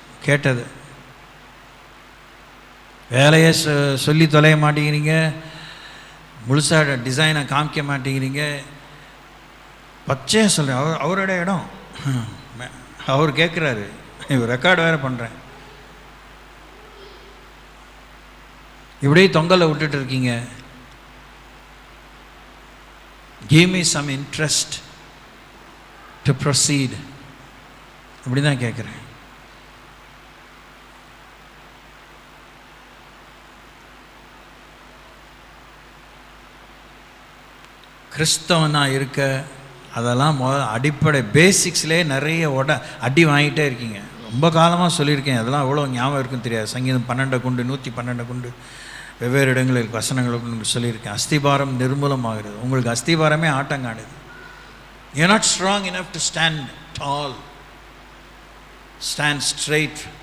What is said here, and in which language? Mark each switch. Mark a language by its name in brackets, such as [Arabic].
[Tamil] கேட்டது வேலையை சொல்லி தொலைய மாட்டேங்கிறீங்க, முழுசாக டிசைனை காமிக்க மாட்டேங்கிறீங்க. பச்சையாக சொல்கிறேன், அவரோட இடம் அவர் கேட்குறாரு, இவர் ரெக்கார்டு வேறு பண்ணுறேன், இப்படியே தொங்கலில் விட்டுட்டு இருக்கீங்க. [English] Give me some interest to proceed. [Tamil] அப்படி தான் கேட்குறேன். கிறிஸ்தவனாக இருக்க அதெல்லாம் அடிப்படை பேசிக்ஸ்லேயே நிறைய அடி வாங்கிட்டே இருக்கீங்க. ரொம்ப காலமாக சொல்லியிருக்கேன், அதெல்லாம் எவ்வளோ ஞாபகம் இருக்குன்னு தெரியாது. சங்கீதம் 12 கொண்டு 112 கொண்டு வெவ்வேறு இடங்களில் வசனங்களுக்கு சொல்லியிருக்கேன். அஸ்திபாரம் நிர்மூலமாகிறது. உங்களுக்கு அஸ்திபாரமே ஆட்டங்காடுது. [English] You're not strong enough to stand tall, stand straight.